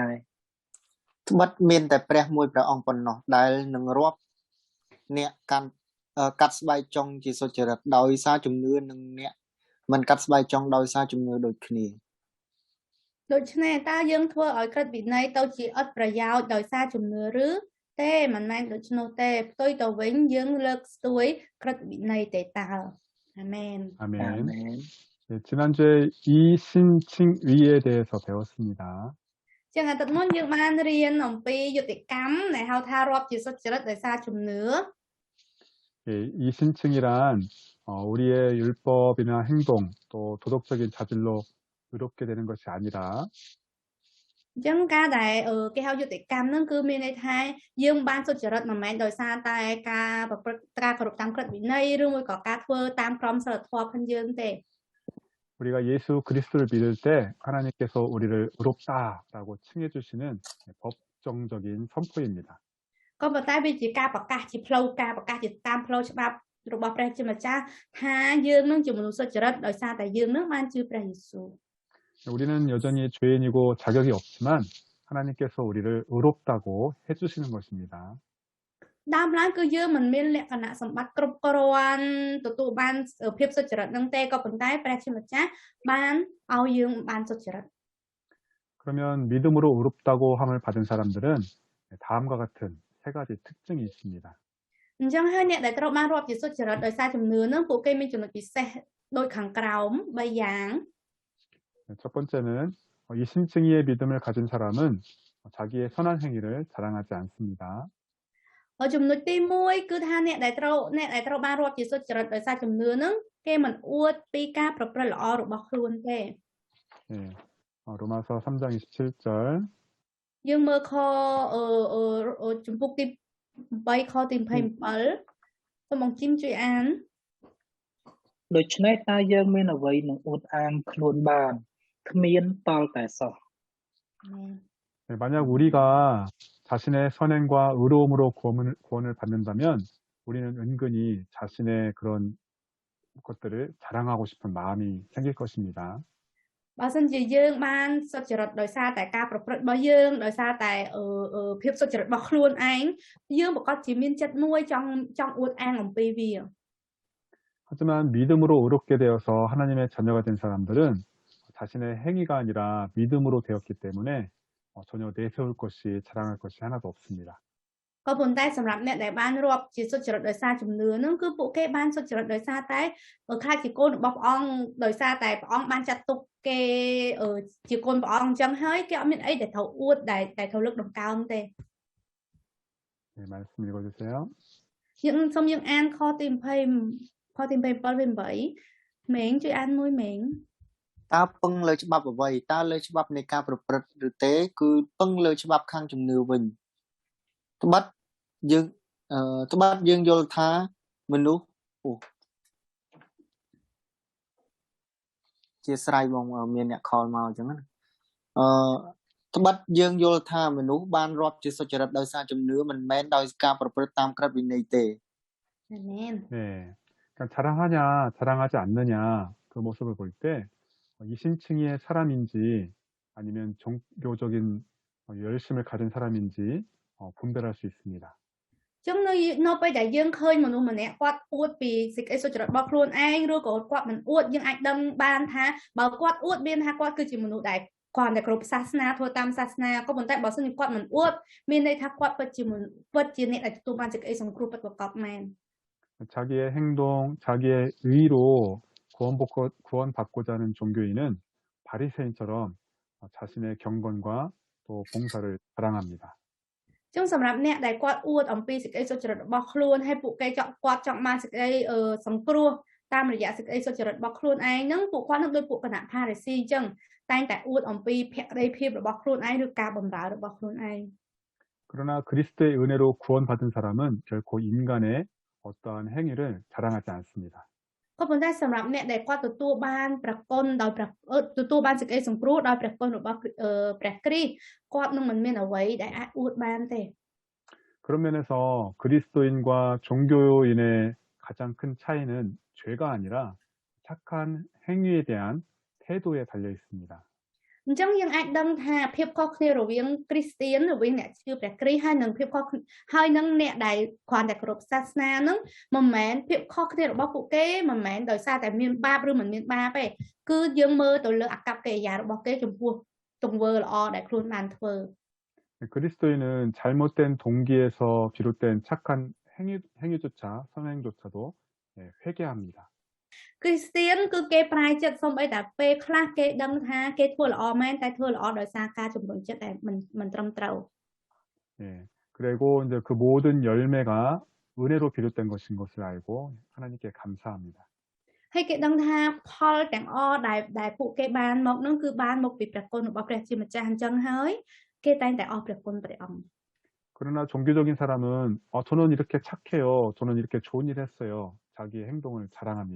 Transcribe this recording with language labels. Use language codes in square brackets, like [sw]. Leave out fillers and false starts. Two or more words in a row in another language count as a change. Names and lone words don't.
[km] ត្បិតមានតែព្រះមួយព្រះអង្គប៉ុណ្ណោះដែលនឹងរាប់អ្នកកាត់ស្បែកចុងជាសុចរិតដោយសារជំនឿនិងអ្នកមិនកាត់ស្បែកចុងដោយសារជំនឿដូចគ្នា ដូច្នេះតើយើងធ្វើឲ្យក្រឹតវិន័យទៅជាអត់ប្រយោជន៍ដោយសារជំនឿឬទេមិនមែនដូច្នោះទេផ្ទុយទៅវិញយើងលើកស្ទួយក្រឹតវិន័យទេតើអាមែន [ko] 아멘. 네, 지난주에 이신칭의에 대해서 배웠습니다. [km] ចឹងអាទិត្យមុនយើងបានរៀនអំពីយុត្តិកម្មដែលហៅថារាប់ជាសុចរិតដោយសារជំនឿ [ko] 네, 이신칭이란 우리의 율법이나 행동 또 도덕적인 자질로 의롭게 되는 것이 아니라 [km] ចឹងការដែលគេហៅយុត្តិកម្មហ្នឹងគឺមានន័យថាយើងបានសុចរិតមិនមែនដោយសារតែការប្រព្រឹត្តការគោរពតាមក្រឹតវិន័យឬមួយក៏ការធ្វើតាមក្រមសីលធម៌ផងយើងទេ [ko] 우리가 예수 그리스도를 믿을 때 하나님께서 우리를 의롭다라고 칭해 주시는 법정적인 선포입니다. [km] ក៏ប៉ុន្តែវាជាការប្រកាសជាផ្លូវការប្រកាសជាតាមផ្លូវច្បាប់របស់ព្រះជាម្ចាស់ថាយើងនឹងជាមនុស្សសុចរិតដោយសារតែយើងនឹងបានជឿព្រះយេស៊ូវ [ko] 우리는 여전히 죄인이고 자격이 없지만 하나님께서 우리를 의롭다고 해주시는 것입니다. [km] ដើមឡើងគឺយើងមិនមានលក្ខណៈសម្បត្តិគ្រប់គ្រាន់ទទួលបានភាពសុចរិតនឹងទេក៏ប៉ុន្តែព្រះជាម្ចាស់បានឲ្យយើងបានសុចរិត [ko] 그러면 믿음으로 의롭다고 함을 받은 사람들은 다음과 같은 세 가지 특징이 있습니다. [km] អញ្ចឹងហើយអ្នកដែលត្រូវបានរាប់ជាសុចរិតដោយសារជំនឿនឹងពួកគេមានចំណុចពិសេសដូចខាងក្រោម3យ៉ាង [ko] 첫 번째는 이신칭의의 믿음을 가진 사람은 자기의 선한 행위를 자랑하지 않습니다. [km] ចំណុចទី1គឺថាអ្នកដែលត្រូវបានរាប់ជាសុចរិតដោយសារជំនឿនឹងគេមិនអួតពីការប្រព្រឹត្តល្អរបស់ខ្លួនទេ [ko] 네, 로마서 3장 27절 [km] យើងមើលខចំពុកទី8ខទី27សូមបងជីមជួយអាន ដូច្នេះតើយើងមានអ្វីនឹងអួតអាងខ្លួនបានគ្មានតតែសោះ [ko] 네, 만약 우리가 자신의 선행과 의로움으로 구원을 받는다면 우리는 은근히 자신의 그런 것들을 자랑하고 싶은 마음이 생길 것입니다. [km] បើសិនជាយើងបានសុចរិតដោយសារតែការប្រព្រឹត្តរបស់យើងដោយសារតែភាពសុចរិតរបស់ខ្លួនឯងយើងប្រកាសជាមានចិត្តមួយចង់អួតអាងអំពីវា [ko] 하지만 믿음으로 의롭게 되어서 하나님의 자녀가 된 사람들은 자신의 행위가 아니라 믿음으로 되었기 때문에 전혀 내세울 것이 자랑할 것이 하나도 없습니다. [km] ក៏ប៉ុន្តែសម្រាប់អ្នកដែលបានរាប់ជាសុចរិតដោយសារជំនឿនឹងគឺពួកគេបានសុចរិតដោយសារតែខ្លាចជាកូនរបស់ព្រះអង្គដោយសារតែព្រះអង្គបានចាត់ទុកគេជាកូនព្រះអង្គអញ្ចឹងហើយគេអត់មានអីដែលត្រូវអួតដែលត្រូវលើកតម្កើងទេ [ko] 네, 말씀 읽어주세요. [km] យើងសូមយើងអានខទី20ខទី27វា8មេងជួយអានមួយមេង តើពឹងលើច្បាប់អ្វីតើលើច្បាប់នៃការប្រព្រឹត្តឬទេគឺពឹងលើច្បាប់ខាងជំនឿវិញត្បិតយើងយល់ថាមនុស្សជាស្រ័យបងមានអ្នកខលមកអញ្ចឹងណាត្បិតយើងយល់ថាមនុស្សបានរាប់ជាសុចរិតដោយសារជំនឿមិនមែនដោយការប្រព្រឹត្តតាមក្រឹតវិន័យទេ អាមែន [ko] 네, 그러니까 자랑하냐 자랑하지 않느냐 그 모습을 볼 때 이신칭의 사람인지 아니면 종교적인 열심을 가진 사람인지 분별할 수 있습니다. [km] ចឹងនៅពេលដែលយើងឃើញមនុស្សម្នាក់គាត់អួតពីសេចក្តីសុចរិតរបស់ខ្លួនឯងឬក៏គាត់មិនអួតយើងអាចដឹងបានថាបើគាត់អួតមានថាគាត់គឺជាមនុស្សដែលគាត់តែគ្រប់សាសនាធ្វើតាមសាសនាក៏ប៉ុន្តែបើសិនជាគាត់មិនអួតមានន័យថាគាត់ពិតជាអ្នកដែលទទួលបានសេចក្តីសង្គ្រោះពិតប្រាកដមែន [ko] 자기의 행동, 자기의 의로 구원받고자 하는 종교인은 바리새인처럼 자신의 경건과 또 봉사를 자랑합니다. [km] ចឹងសម្រាប់អ្នកដែលគាត់អួតអំពីសេចក្តីសុចរិតរបស់ខ្លួនហើយពួកគេគាត់ចង់បានសេចក្តីសង្គ្រោះតាមរយៈសេចក្តីសុចរិតរបស់ខ្លួនឯងហ្នឹងពួកគាត់នឹងដូចពួកគណៈផារីស៊ីអញ្ចឹងតែងតែអួតអំពីភក្តីភាពរបស់ខ្លួនឯងឬការបម្រើរបស់ខ្លួនឯង [ko] 그러나 그리스도의 은혜로 구원받은 사람은 결코 인간의 어떠한 행위를 자랑하지 않습니다. [km] ក៏ប៉ុន្តែសម្រាប់អ្នកដែលគាត់ទទួលបានប្រគុណដោយទទួលបានសេចក្តីសង្គ្រោះដោយព្រះគុណរបស់ព្រះគ្រីស្ទគាត់នឹងមិនមានអ្វីដែលអាចអួតបានទេ [ko] 그런 면에서 그리스도인과 종교인의 가장 큰 차이는 죄가 아니라 착한 행위에 대한 태도에 달려 있습니다. [km] អញ្ចឹងយើងអាចដឹងថាភាពខុសគ្នារវាងគ្រីស្ទៀនរវាងអ្នកជឿព្រះគ្រីស្ទហើយនឹងភាពខុសហើយនឹងអ្នកដែលគ្រាន់តែគោរពសាសនាហ្នឹងមិនមែនភាពខុសគ្នារបស់ពួកគេមិនមែនដោយសារតែមានបាបឬមិនមានបាបទេគឺយើងមើលទៅលើអាកប្បកិរិយារបស់គេចំពោះទង្វើល្អដែលខ្លួនបានធ្វើ [ko] 그리스도인은 잘못된 동기에서 비롯된 착한 행위조차 선행조차도 회개합니다. [km] គ្រីស្ទៀនគឺគេប្រែចិត្តសូម្បីតែពេលខ្លះគេដឹងថាគេធ្វើល្អមែនតែធ្វើល្អដោយសារការជំរុញចិត្តដែលមិនត្រឹមត្រូវ [ko] 예, 그리고 이제 그 모든 열매가 은혜로 비롯된 것인 것을 알고 하나님께 감사합니다. [km] ហើយគេដឹងថាផលទាំងអស់ដែលពួកគេបានមកនោះគឺបានមកពីព្រះគុណរបស់ព្រះជាម្ចាស់អញ្ចឹងហើយគេតែងតែអរព្រះគុណព្រះអង្គ [ko] 그러나 종교적인 사람은 저는 이렇게 착해요. 저는 이렇게 좋은 일 했어요. 자기의 행동을 자랑합니다.